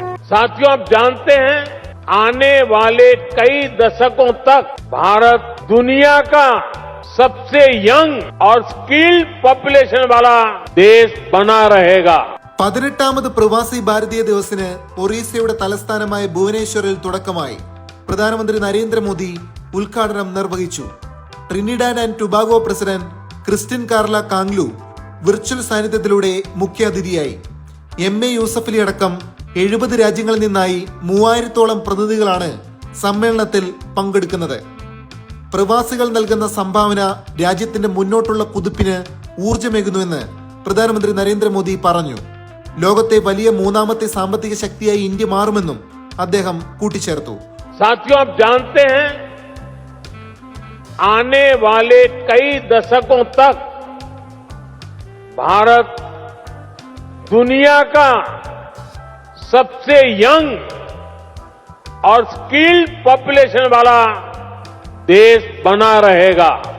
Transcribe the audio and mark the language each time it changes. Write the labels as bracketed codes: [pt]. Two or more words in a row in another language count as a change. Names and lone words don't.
[hi] साथियों, आप जानते हैं आने वाले कई दशकों तक भारत दुनिया का सबसे यंग और [en] skilled population [hi] वाला देश बना रहेगा. [ml] 18ാമത് പ്രവാസി ഭാരതീയ ദിവസത്തിന് ഒറീസയുടെ തലസ്ഥാനമായ ഭുവനേശ്വറിൽ തുടക്കമായി. പ്രധാനമന്ത്രി നരേന്ദ്രമോദി ഉദ്ഘാടനം നിർവഹിച്ചു. ട്രിനിഡാഡ് ആൻഡ് ടുബാഗോ പ്രസിഡന്റ് ക്രിസ്റ്റിൻ കാർല കാംഗ്ലു വിർച്വൽ സാന്നിധ്യത്തിലൂടെ മുഖ്യാതിഥിയായി. MA യൂസഫലി അടക്കം 70 രാജ്യങ്ങളിൽ നിന്നായി 3000-ഓളം പ്രതിനിധികളാണ് സമ്മേളനത്തിൽ പങ്കെടുക്കുന്നത്. പ്രവാസികൾ നൽകുന്ന സംഭാവന രാജ്യത്തിന്റെ മുന്നോട്ടുള്ള കുതിപ്പിന് ഊർജ്ജമേകുന്നുവെന്ന് പ്രധാനമന്ത്രി നരേന്ദ്രമോദി പറഞ്ഞു. ലോകത്തെ വലിയ മൂന്നാമത്തെ സാമ്പത്തിക ശക്തിയായി ഇന്ത്യ മാറുമെന്നും അദ്ദേഹം കൂട്ടിച്ചേർത്തു. [hi] साथियों, आप जानते हैं आने वाले कई दशकों तक भारत दुनिया का सबसे यंग और [en] skilled population [hi] वाला देश बना रहेगा.